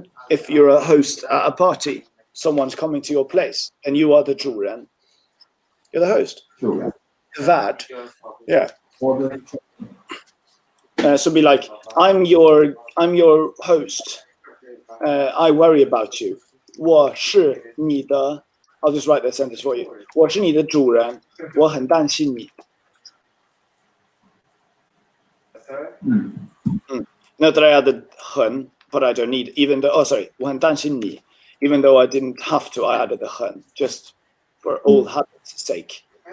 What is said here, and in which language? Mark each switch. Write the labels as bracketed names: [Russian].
[English] If you're a host at a party, someone's coming to your place, and you are the 主人. You're the host. That, yeah. So be like, I'm your host. I worry about you. [Chinese] 我是你的 [English] I'll just write that sentence for you. [Chinese] 我是你的主人，我很担心你。 [English] Note that I added 很 but I don't need, even though, [Chinese] 我很担心你 [English] even though I didn't have to, I added the 很 just for old habits' sake.